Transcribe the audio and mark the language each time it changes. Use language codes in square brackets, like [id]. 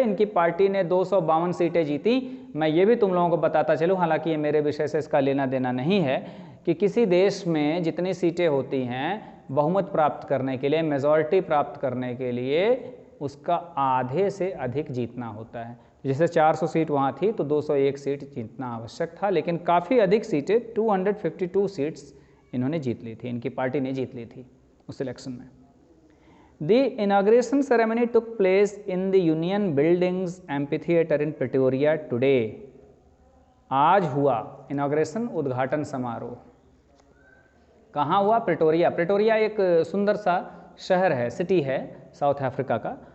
[hi] इनकी पार्टी ने 252 सीटें जीती। मैं ये भी तुम लोगों को बताता चलूँ, हालांकि ये मेरे विषय से इसका लेना देना नहीं है, कि किसी देश में जितनी सीटें होती हैं बहुमत प्राप्त करने के लिए, मेजॉरिटी प्राप्त करने के लिए उसका आधे से अधिक जीतना होता है। जैसे 400 सीट वहाँ थी तो 201 सीट जीतना आवश्यक था, लेकिन काफ़ी अधिक सीटें 252 सीट्स इन्होंने जीत ली थी, इनकी पार्टी ने जीत ली थी उस इलेक्शन में। [en] The inauguration ceremony took place in the Union Buildings Amphitheatre in Pretoria today. [hi] आज हुआ इनॉग्रेशन, उद्घाटन समारोह। कहाँ हुआ? प्रिटोरिया। प्रिटोरिया एक सुंदर सा शहर है, सिटी है साउथ अफ्रीका का।